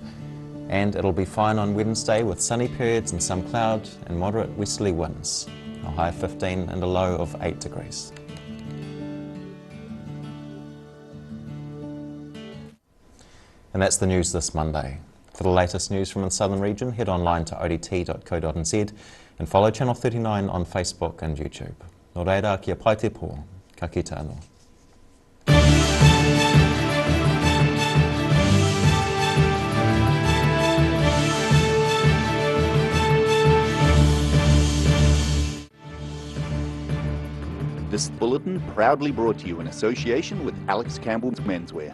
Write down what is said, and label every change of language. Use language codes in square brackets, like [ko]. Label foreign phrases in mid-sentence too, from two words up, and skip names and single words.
[en] And it'll be fine on Wednesday with sunny periods and some cloud and moderate westerly winds, a high of 15 and a low of 8 degrees. And that's the news this Monday. For the latest news from the southern region, head online to odt.co.nz and follow Channel 39 on Facebook and YouTube. [mi] Nō reira kia pai te pō, ka kite anō. [en] This bulletin proudly brought to you in association with Alex Campbell's Menswear.